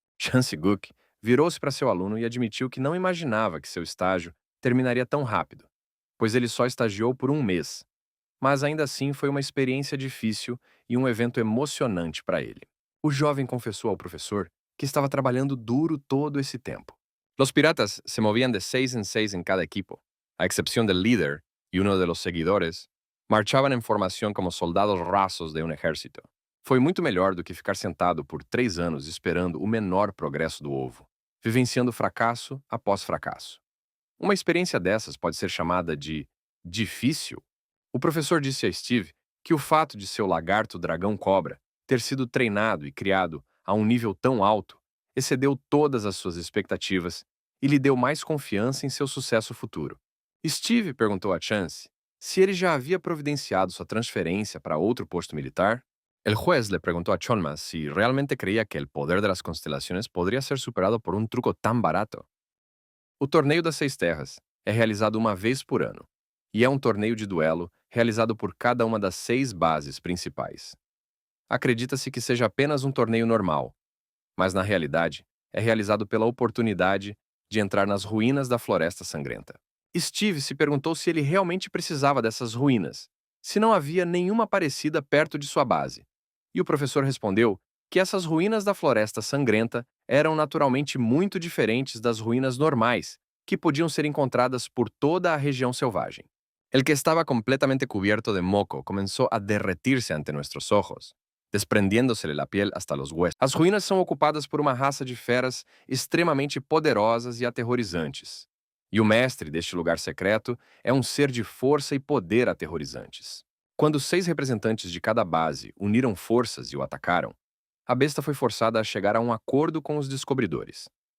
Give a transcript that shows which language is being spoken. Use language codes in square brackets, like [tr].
[pt] Chance Gook virou-se para seu aluno e admitiu que não imaginava que seu estágio terminaria tão rápido, pois ele só estagiou por um mês. Mas ainda assim foi uma experiência difícil e um evento emocionante para ele. O jovem confessou ao professor que estava trabalhando duro todo esse tempo. [es] Los piratas se movían de 6 en 6 en cada equipo. A excepción del líder y uno de los seguidores, marchaban en formación como soldados rasos de un ejército. [pt] Foi muito melhor do que ficar sentado por 3 anos esperando o menor progresso do ovo, vivenciando fracasso após fracasso. Uma experiência dessas pode ser chamada de difícil? O professor disse a Steve que o fato de seu lagarto dragão cobra ter sido treinado e criado a um nível tão alto excedeu todas as suas expectativas e lhe deu mais confiança em seu sucesso futuro. Steve perguntou a Chance se ele já havia providenciado sua transferência para outro posto militar. [es] El juez le preguntó a Chalmers si realmente creía que el poder de las constelaciones podría ser superado por un truco tan barato. [pt] O Torneio das Seis Terras é realizado uma vez por ano, e é um torneio de duelo realizado por cada uma das 6 bases principais. Acredita-se que seja apenas um torneio normal, mas na realidade é realizado pela oportunidade de entrar nas ruínas da Floresta Sangrenta. Steve se perguntou se ele realmente precisava dessas ruínas, se não havia nenhuma parecida perto de sua base. E o professor respondeu que essas ruínas da Floresta Sangrenta eram naturalmente muito diferentes das ruínas normais, que podiam ser encontradas por toda a região selvagem. [es] El que estaba completamente cubierto de moco comenzó a derretirse ante nuestros ojos, desprendiéndosele la piel hasta los huesos. [pt] As ruínas são ocupadas por uma raça de feras extremamente poderosas e aterrorizantes. E o mestre deste lugar secreto é um ser de força e poder aterrorizantes. Quando 6 representantes de cada base uniram forças e o atacaram, a besta foi forçada a chegar a um acordo com os descobridores.